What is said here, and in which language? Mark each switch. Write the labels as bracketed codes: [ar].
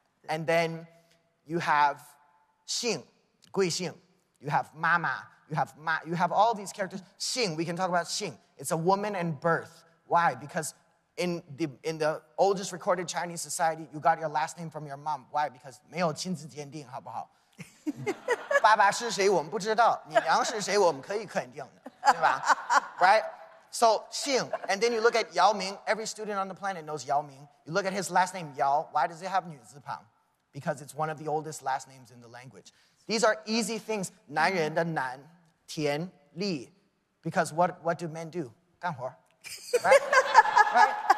[en] And then you have 姓.贵姓, you have mama, you have all these characters. 姓, we can talk about 姓. It's a woman and birth. Why? Because in the oldest recorded Chinese society, you got your last name from your mom. Why? Because [zh] 没有亲子鉴定, 好不好?爸爸是谁我们不知道，你娘是谁我们可以肯定的，对吧? [en] Right? So 姓, and then you look at Yao Ming. Every student on the planet knows Yao Ming. You look at his last name Yao. Why does it have 女字旁? Because it's one of the oldest last names in the language. These are easy things. [zh] 男人的男, [en] 田, li. Because what do men do? [zh] 干活. [en] Right? Right?